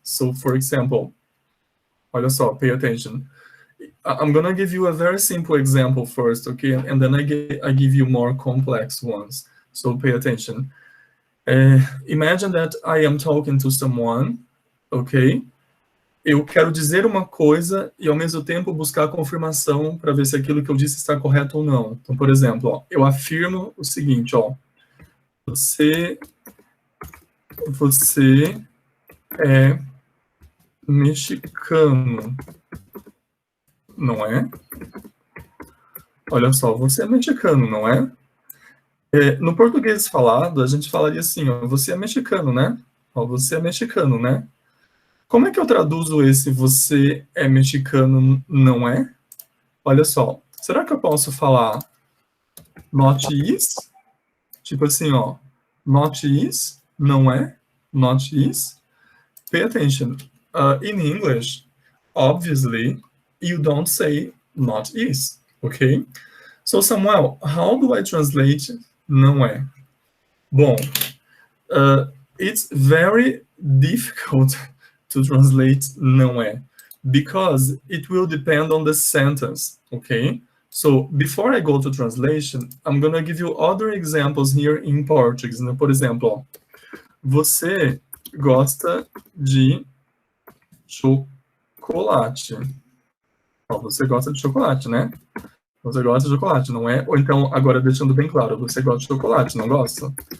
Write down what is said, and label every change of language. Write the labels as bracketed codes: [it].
[en] So, for example, [pt] olha só, [en] pay attention. I'm gonna give you a very simple example first, okay? And then I give you more complex ones. So pay attention. Imagine that I am talking to someone, okay? [pt] Eu quero dizer uma coisa e, ao mesmo tempo, buscar confirmação para ver se aquilo que eu disse está correto ou não. Então, por exemplo, ó, eu afirmo o seguinte, ó. Você é mexicano, não é? Olha só, você é mexicano, não é? No português falado, a gente falaria assim, ó, você é mexicano, né? Ó, você é mexicano, né? Como é que eu traduzo esse você é mexicano, não é? Olha só, será que eu posso falar not is? Tipo assim, ó, not is, não é? Not is. [en] Pay attention. In English, obviously, you don't say not is, okay? So, Samuel, how do I translate não é? Bom, it's very difficult to translate não é, because it will depend on the sentence, okay? So, before I go to translation, I'm gonna give you other examples here in Portuguese. [pt] Né? Por exemplo, ó, você gosta de chocolate. Ó, você gosta de chocolate, né? Você gosta de chocolate, não é? Ou então, agora deixando bem claro, você gosta de chocolate, não gosta?